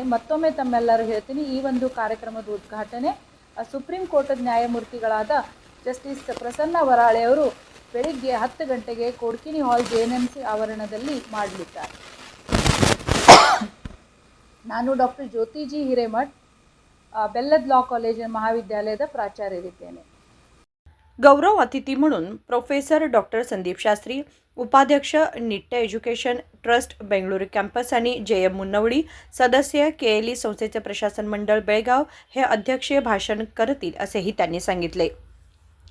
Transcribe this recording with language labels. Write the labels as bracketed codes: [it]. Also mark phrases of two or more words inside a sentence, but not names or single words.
[kn] ಮತ್ತೊಮ್ಮೆ ತಮ್ಮೆಲ್ಲರೂ ಹೇಳ್ತೀನಿ, ಈ ಒಂದು ಕಾರ್ಯಕ್ರಮದ ಉದ್ಘಾಟನೆ ಸುಪ್ರೀಂ ಕೋರ್ಟ್ ನ್ಯಾಯಮೂರ್ತಿಗಳಾದ ಜಸ್ಟಿಸ್ ಪ್ರಸನ್ನ ವರಾಳೆ ಅವರು ಬೆಳಿಗ್ಗೆ 10 ಗಂಟೆಗೆ ಕೊಡಕಿನಿ ಹಾಲ್ JNMC ಆವರಣದಲ್ಲಿ ಮಾಡಲಿದ್ದಾರೆ. ನಾನು ಡಾಕ್ಟರ್ ಜ್ಯೋತಿ ಜಿ ಹಿರೇಮಠ್, ಬೆಲ್ಲದ್ ಲಾ ಕಾಲೇಜ್ महाविद्यालयाದ ಪ್ರಾಚಾರ್ಯರಿದ್ದೇನೆ. [mr] गौरव अतिथी म्हणून प्रोफेसर डॉक्टर संदीप शास्त्री, उपाध्यक्ष निट्टे एज्युकेशन ट्रस्ट बेंगळुरू कॅम्पस आणि JM मुनवळी, सदस्य KLE संस्थेचे प्रशासन मंडळ बेळगाव हे अध्यक्षीय भाषण करतील, असेही त्यांनी सांगितले.